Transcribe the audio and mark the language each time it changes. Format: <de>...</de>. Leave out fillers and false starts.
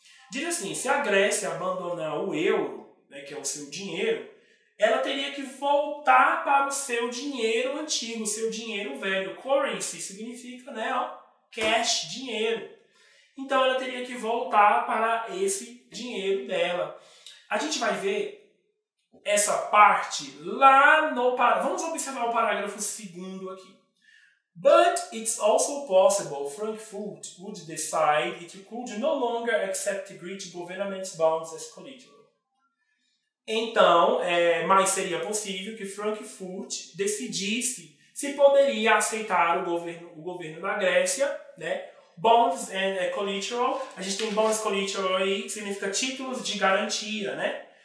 <pt>Diz assim, se a Grécia abandonar o euro, né, que é o seu dinheiro, ela teria que voltar para o seu dinheiro antigo, o seu dinheiro velho. Currency significa, né, cash, dinheiro. Então, ela teria que voltar para esse dinheiro dela. A gente vai ver essa parte lá no... Vamos observar o parágrafo 2º aqui.</pt> <en>But it's also possible Frankfurt would decide it could no longer accept Greek government bonds as collateral.</en> <pt>Então, mas seria possível que Frankfurt decidisse se poderia aceitar o governo da Grécia, né? Bonds and collateral, a gente tem bonds collateral aí, que significa títulos de garantia, né?</pt>